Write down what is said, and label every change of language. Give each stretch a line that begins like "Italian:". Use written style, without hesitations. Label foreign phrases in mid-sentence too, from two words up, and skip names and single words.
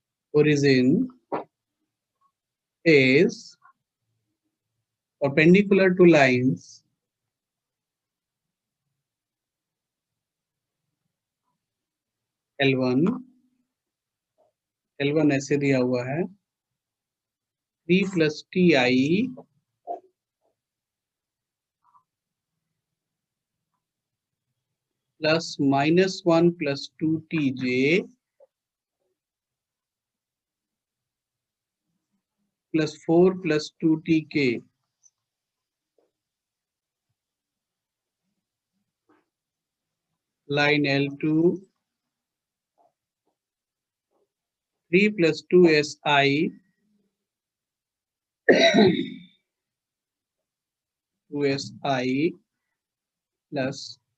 English: origin is perpendicular to lines L1
Hindi: ऐसे दिया हुआ है
English: 3 + TI plus -1 + 2TJ plus 4 + 2TK line L2 3 + 2SI 2SI plus